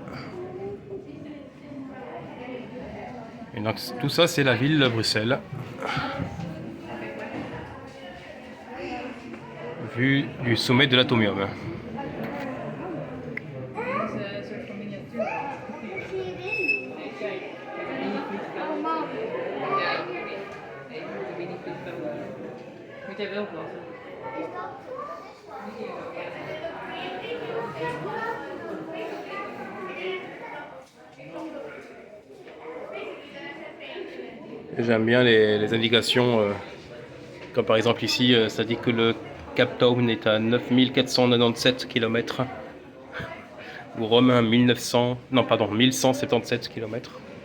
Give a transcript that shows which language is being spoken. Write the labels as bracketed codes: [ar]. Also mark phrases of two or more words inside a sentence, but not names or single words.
[fr] Et donc tout ça c'est la ville de Bruxelles. Vue du sommet de l'atomium. [nl] Moet jij wel plassen? [fr] J'aime bien les indications, comme par exemple ici, ça dit que le Cap Town est à 9497 km, ou Rome à 1177 km.